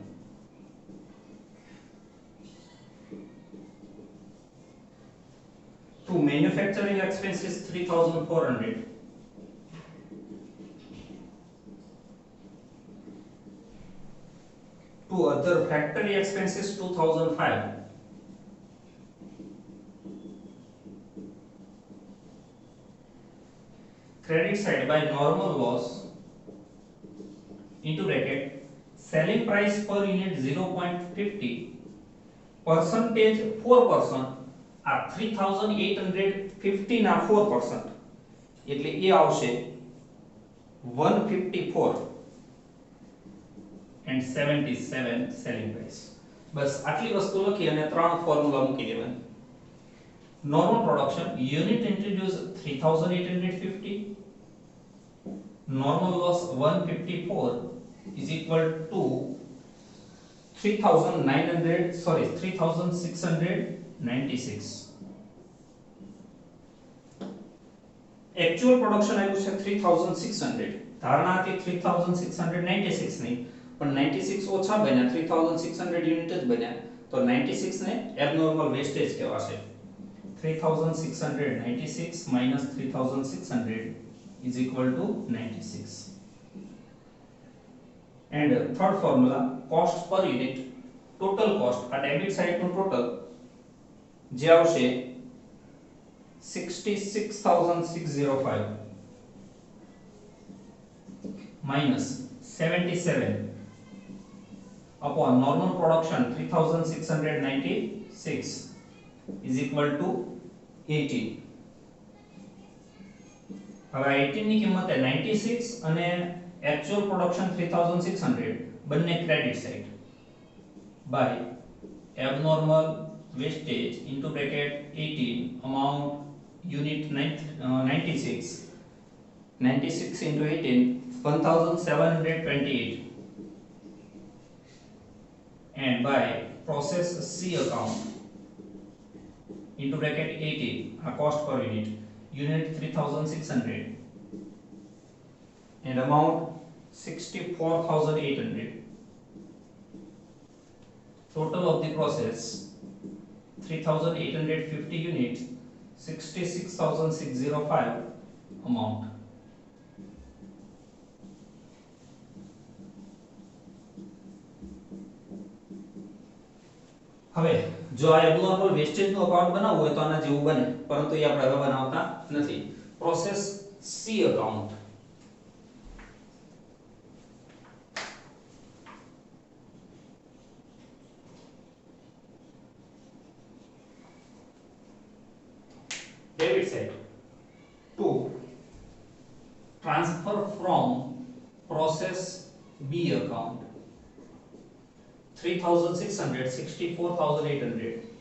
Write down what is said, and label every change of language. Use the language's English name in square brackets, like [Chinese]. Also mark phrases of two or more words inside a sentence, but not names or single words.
[English] to manufacturing expenses 3400 to other factory expenses 2005 credit side by normal loss into bracket selling price per unit 0.50 percentage 4% [Gujarati] આ 3850 ના 4% એટલે એ આવશે [English] 154 and 77 selling price [Gujarati] બસ આટલી વસ્તુ લખી અને ત્રણ ફોર્મ્યુલા મૂકી દેવાના [English] normal production unit introduce 3850 normal loss 154 is equal to [Gujarati] 3696 [English] actual production [Gujarati] આવ્યું છે 3600 ધારણા હતી 3696 ની પણ 96 ઓછા બન્યા 3600 યુનિટ જ બન્યા તો 96 ને [English] abnormal wastage [Gujarati] કહેવાશે [English] 3696 minus 3600 is equal to 96 and third formula cost per unit total cost આ debit side [Gujarati] નું ટોટલ જે આવશે [English] 66605 minus 77 upon normal production 3696 is equal to 18 [Gujarati] હવે 18 ની કિંમત છે 96 અને [English] actual production 3600 બંને credit side by abnormal wastage into bracket 18 amount unit 96 into 18 1728 and by process C account into bracket 80 cost per unit 3600 and amount 64800. Total of the process 3850 units 66605 amount. [Gujarati] હવે જો આ [English] abnormal wastage [Gujarati] નું અકાઉન્ટ બનાવવું હોય તો આના જેવું બને, પરંતુ એ આપણે હવે બનાવતા નથી. [English] process C account. Debit side to transfer from process B account 3600 64800.